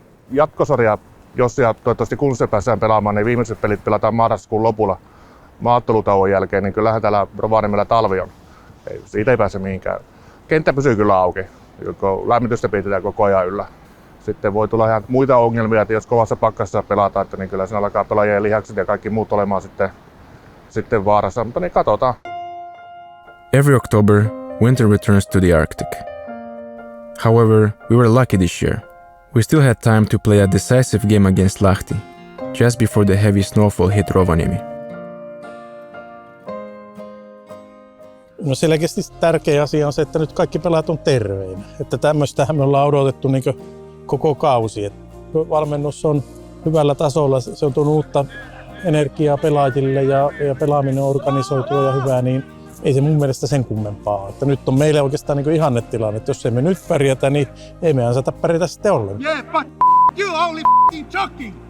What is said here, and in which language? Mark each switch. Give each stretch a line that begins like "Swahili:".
Finnish: Jatkosarja, jos ja toivottavasti kun se päästään pelaamaan, niin viimeiset pelit pelataan marraskuun lopulla maattelutauon jälkeen, niin kyllähän täällä Rovaniemellä talvi on. Siitä ei pääse mihinkään. Kenttä pysyy kyllä auki, joko lämmitystä pidetään koko ajan yllä. Sitten voi tulla ihan muita ongelmia, että jos kovassa pakkassa pelataan, että niin kyllä siinä alkaa pelaajien lihakset ja kaikki muut olemaan sitten vaarassa, mutta niin katsotaan.
English: Every October, winter returns to the Arctic. However, we were lucky this year. We still had time to play a decisive game against Lahti, just before the heavy snowfall hit Rovaniemi.
Finnish: No selkeästi tärkeä asia on se, että nyt kaikki pelaajat on terveinä. Että tämmöistähän me ollaan odotettu niin koko kausi. Et valmennus on hyvällä tasolla, se on tuonut uutta energiaa pelaajille ja pelaaminen on organisoitua ja hyvää, niin ei se mun mielestä sen kummempaa. Että nyt on meille oikeastaan niin ihannetilanne, että jos emme nyt pärjätä, niin ei me ansata pärjätä sitten ollenkaan.
English: Yeah, but you only jogging.